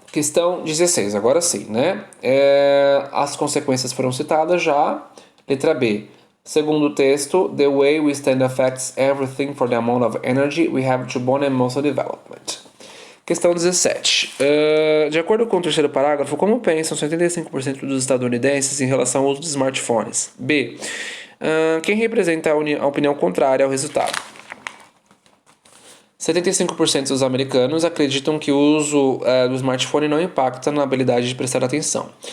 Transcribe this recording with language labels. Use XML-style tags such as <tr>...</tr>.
<pt>Questão 16, agora sim, né? As consequências foram citadas já. Letra B. Segundo o texto,</pt> <en>the way we stand affects everything for the amount of energy we have to bone and muscle development.</en> <pt>Questão 17. De acordo com o terceiro parágrafo, como pensam 75% dos estadunidenses em relação ao uso de smartphones? B. Quem representa a opinião contrária ao resultado? 75% dos americanos acreditam que o uso do smartphone não impacta na habilidade de prestar atenção.</pt>